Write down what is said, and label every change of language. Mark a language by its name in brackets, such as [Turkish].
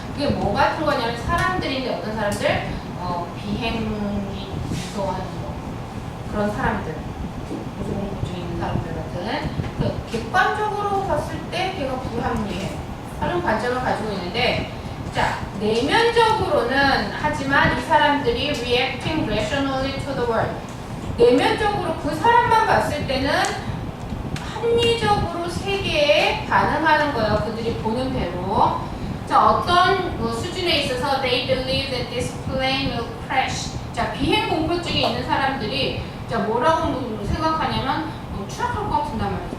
[Korean] 그게 뭐 같은 거냐면 사람들인데 어떤 사람들? 비행기 무서워하는 거 그런 사람들 고소공포증 있는 사람들 같은 그 객관적으로 봤을 때 걔가 불합리해 하는 관점을 가지고 있는데 자 내면적으로는 하지만 이 사람들이 [English] reacting rationally to the world [Korean] 내면적으로 그 사람만 봤을 때는 합리적으로 세계에 반응하는 거예요. 그들이 보는 대로. 자, 어떤 수준에 있어서 [English] they believe that this plane will crash. [Korean] 자, 비행 공포증이 있는 사람들이 자, 뭐라고 생각하냐면 추락할 것 같은단 말이죠.